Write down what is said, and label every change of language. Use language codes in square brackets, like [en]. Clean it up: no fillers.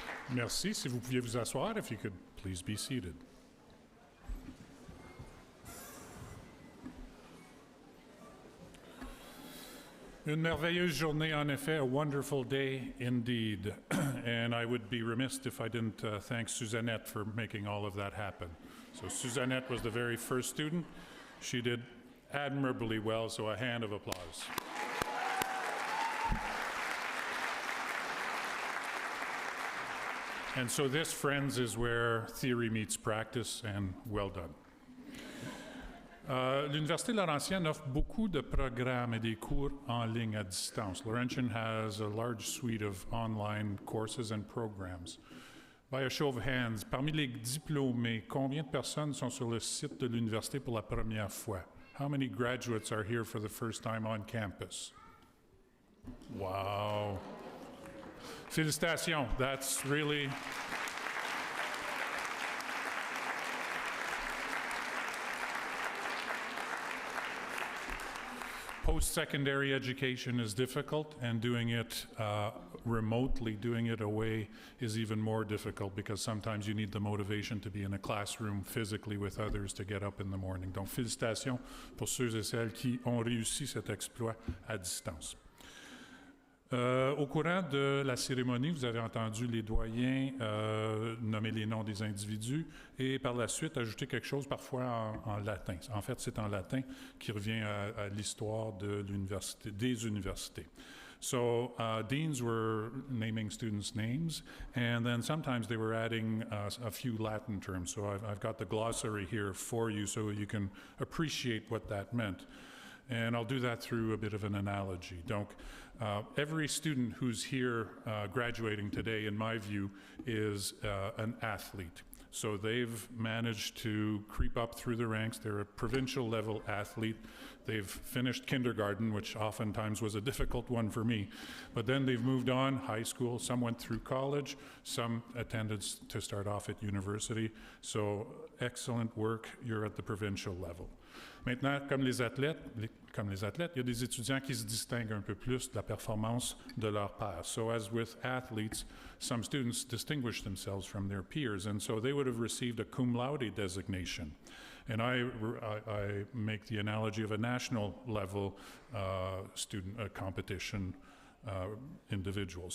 [fr] Merci. Si vous pouviez vous asseoir, [en] if you could please be seated. [fr] Une merveilleuse journée, en effet, [en] a wonderful day indeed. And I would be remiss if I didn't thank Suzannette for making all of that happen. So Suzannette was the very first student. She did admirably well, so a hand of applause. And so this, friends, is where theory meets practice, and well done. [fr] L'Université Laurentienne offre beaucoup de programmes et des cours en ligne à distance. [en] Laurentian has a large suite of online courses and programs. By a show of hands, [fr] parmi les diplômés, combien de personnes sont sur le site de l'université pour la première fois? [en] How many graduates are here for the first time on campus? Wow. Félicitations, that's really... Post-secondary education is difficult, and doing it remotely, doing it away, is even more difficult because sometimes you need the motivation to be in a classroom physically with others to get up in the morning. [fr] Donc, félicitations pour ceux et celles qui ont réussi cet exploit à distance. Au courant de la cérémonie, vous avez entendu les doyens nommer les noms des individus et par la suite ajouter quelque chose parfois en latin. En fait, c'est en latin qui revient à l'histoire de l'université, des universités. [en] So deans were naming students' names, and then sometimes they were adding a few Latin terms. So I've got the glossary here for you so you can appreciate what that meant. And I'll do that through a bit of an analogy. Donc, every student who's here graduating today, in my view, is an athlete. So they've managed to creep up through the ranks. They're a provincial level athlete. They've finished kindergarten, which oftentimes was a difficult one for me. But then they've moved on, high school. Some went through college. Some attended to start off at university. So excellent work. You're at the provincial level. [fr] Maintenant, comme les athlètes, il y a des étudiants qui se distinguent un peu plus de la performance de leur pairs. [en] So as with athletes, some students distinguish themselves from their peers, and so they would have received a cum laude designation. And I make the analogy of a national level student competition individuals.